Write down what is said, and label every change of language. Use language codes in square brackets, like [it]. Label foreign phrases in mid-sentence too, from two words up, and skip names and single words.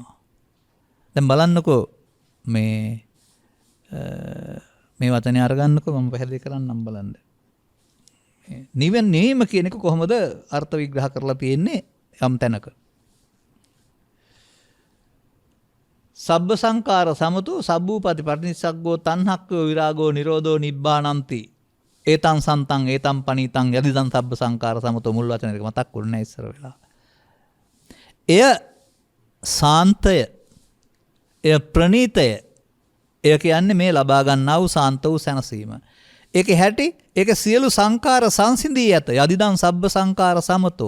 [si] දැන් බලන්නකෝ මේ වචනේ අරගන්නකෝ මම පැහැදිලි කරන්නම් බලන්න. නිවන නීම කියන එක කොහොමද අර්ථ විග්‍රහ කරලා තියෙන්නේ යම් තැනක. [pi] සබ්බ සංකාර සමතෝ සබ්බූපති පටිනිස්සග්ගෝ තණ්හක්ඛෝ විරාගෝ නිරෝධෝ නිබ්බානಂತಿ ඒතං සන්තං ඒතං පනීතං යදිදං සබ්බ සංකාර සමතෝ [si] මුල් වචන දෙක මතක් වුනේ නැහැ ඉස්සර වෙලා. එය සාන්තය, එය ප්‍රණීතය, එය කියන්නේ මේ ලබා ගන්නා වූ සාන්ත වූ සැනසීම. ඒකේ හැටි, ඒක සියලු සංකාර සංසිඳී ඇත. [pi] යදිදං සබ්බ සංකාර සමතෝ.